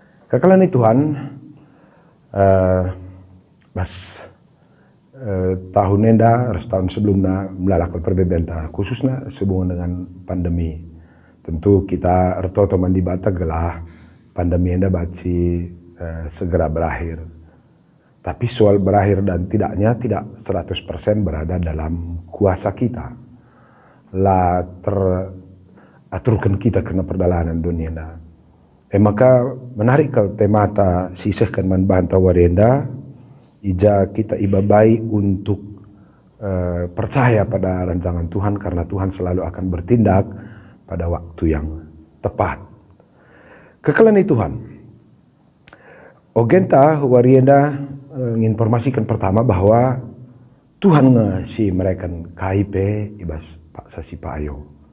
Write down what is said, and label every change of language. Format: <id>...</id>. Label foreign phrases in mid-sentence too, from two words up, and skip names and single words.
<btx>Kekalian Tuhan, bas tahun enda,</btx> <id>tahun sebelumnya melalakkan perbedaan khususnya sehubungan dengan pandemi.</id> <btx>Tentu kita erto teman di bata gelah pandemi enda baci</btx> <id>segera berakhir. Tapi soal berakhir dan tidaknya tidak 100% berada dalam kuasa kita. Lah teraturkan kita</id> <btx>kena perjalanan dunia enda.</btx> <id>Maka menarik</id> <btx>ke temata sisihkan membantah warenda, ija kita ibabai</btx> <id>untuk percaya pada rancangan Tuhan karena Tuhan selalu akan bertindak pada waktu yang tepat.</id> <btx>Kekalian Tuhan, Ogenta warenda</btx> <id>menginformasikan pertama bahwa Tuhan ngasih mereka KIP</id> <btx>ibas Pak Sasipayo.</btx>